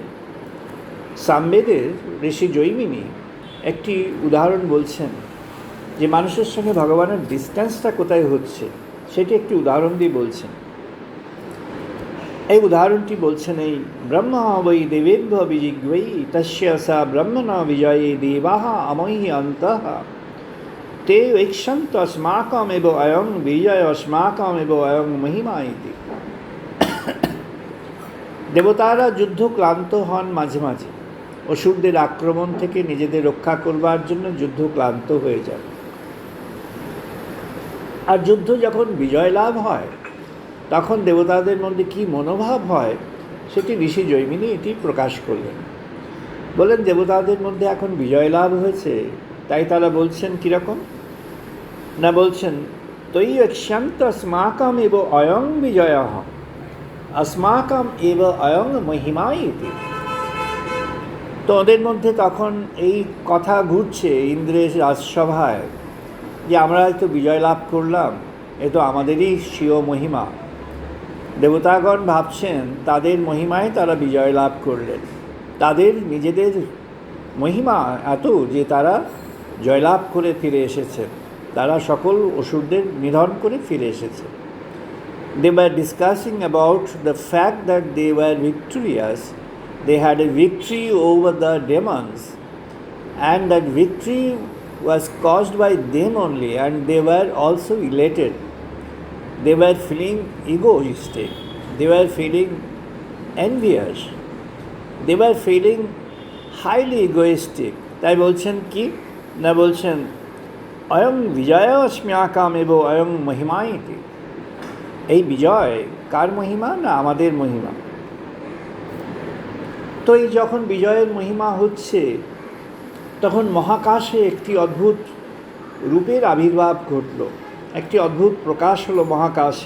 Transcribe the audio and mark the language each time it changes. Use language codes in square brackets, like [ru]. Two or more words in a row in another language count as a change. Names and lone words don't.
[bn] সামবেদের ঋষি জৈমিনী একটি উদাহরণ বলছেন যে মানুষের সঙ্গে ভগবানের ডিস্ট্যান্সটা কোথায় হচ্ছে, সেটি একটি উদাহরণ দিয়ে বলছেন। এই উদাহরণটি বলছেন [sa] এই ব্রহ্ম বৈ দেবেভ্য বিজিগ্বৈ তস্য সা ব্রহ্মণ বিজয়ে দেবাহ আমহি অন্তঃ তে ঐক্ষন্ত अस्माकमेव अयं বিজয় अस्माकमेव अयं মহিমা ইতি। [bn] দেবতারা যুদ্ধ ক্লান্ত হন মাঝে মাঝে, অসুরদের আক্রমণ থেকে নিজেদের রক্ষা করবার জন্য যুদ্ধ ক্লান্ত হয়ে যায়। আর যুদ্ধ যখন বিজয় লাভ হয় তখন দেবতাদের মধ্যে কী মনোভাব হয় সেটি ঋষি জৈমিনী এটি প্রকাশ করলেন। বলেন দেবতাদের মধ্যে এখন বিজয় লাভ হয়েছে, তাই তারা বলছেন কীরকম না, বলছেন [sa] তৈ অক্ষ্যন্ত अस्माकम এব অয়ং বিজয় अस्माकम এব অয়ং মহিমা ইতি। [bn] তো ওদের মধ্যে তখন এই কথা ঘুরছে ইন্দ্রের রাজসভায় যে আমরা হয়তো বিজয় লাভ করলাম, এ তো আমাদেরই স্বীয় মহিমা। দেবতাগণ ভাবছেন তাদের মহিমায় তারা বিজয় লাভ করলেন, তাদের নিজেদের মহিমা এত যে তারা জয়লাভ করে ফিরে এসেছেন, তারা সকল অসুরদের নিধন করে ফিরে এসেছে। [en] They were discussing about the fact that they were victorious. They had a victory over the demons, and that victory was caused by them only, and they were also elated. They were feeling egoistic, they were feeling envious, they were feeling highly egoistic. [bn] তাই বলছেন কি না, বলছেন [sa] অয়ং বিজয় अस्माकम এব অয়ং মহিমা ইতি। [bn] এই বিজয় কার মহিমা না আমাদের মহিমা। তো এই যখন বিজয়ের মহিমা হচ্ছে তখন মহাকাশে একটি অদ্ভুত রূপের আবির্ভাব ঘটল, একটি অদ্ভুত প্রকাশ হলো মহাকাশে।